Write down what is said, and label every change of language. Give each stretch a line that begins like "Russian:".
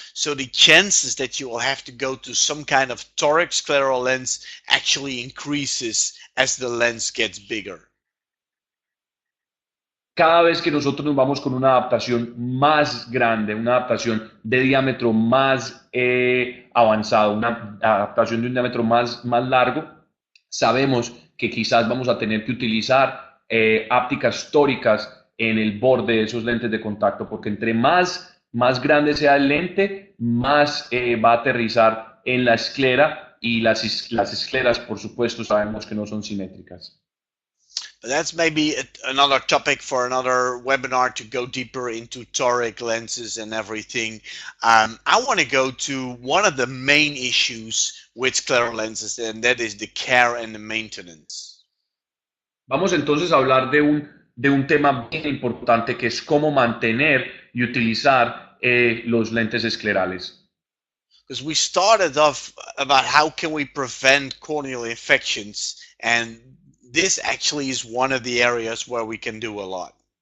English: So the chances that you will have to go to some kind of toric scleral lens actually increases as the lens gets bigger.
Spanish: Cada vez que nosotros nos vamos con una adaptación más grande, una adaptación de diámetro más avanzado, una adaptación de un diámetro más largo, sabemos que quizás vamos a tener que utilizar ápticas tóricas en el borde de esos lentes de contacto, porque entre más grande sea el lente, más va a aterrizar en la esclera, y las escleras, por supuesto, sabemos que no son simétricas.
English: That's maybe another topic for another webinar, to go deeper into toric lenses and everything. I want to go to one of the main issues with scleral lenses, and that is the care and the maintenance.
Spanish: Vamos entonces a hablar de un tema bien importante, que es cómo mantener y utilizar los lentes esclerales.
English: Because we started off about how can we prevent corneal infections, and this actually is one of the areas where we can do a lot.